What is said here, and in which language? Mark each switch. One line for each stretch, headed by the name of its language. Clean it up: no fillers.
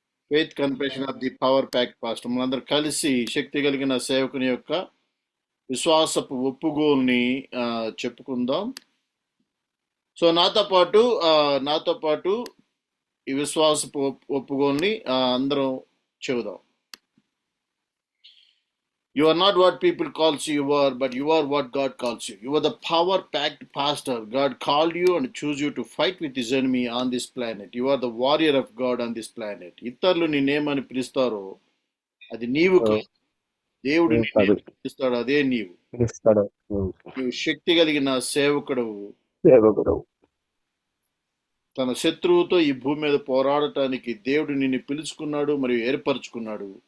English: Faith confession of the power pact pastor.
Telugu: మనందరూ కలిసి శక్తి కలిగిన సేవకుని యొక్క విశ్వాసపు ఒప్పుగోల్ని చెప్పుకుందాం. సో నాతో పాటు ఈ విశ్వాసపు ఒప్పుకోల్ని అందరం చెబుదాం.
English: You are not what people calls you are, but you are what God calls you. You are the power-packed pastor. God called you and chose you to fight with his enemy on this planet. You are the warrior of God on this planet.
Telugu: ఇతరులు నిన్నేమని పిలుస్తారో అది నీవు కాదు. దేవుడు నిన్నేమని పిలుస్తాడో అదే నీవు. నీవు శక్తి కలిగిన సేవకుడవు. తన శత్రువుతో ఈ భూమి మీద పోరాడటానికి దేవుడు నిన్ను పిలుచుకున్నాడు మరియు ఏర్పరచుకున్నాడు.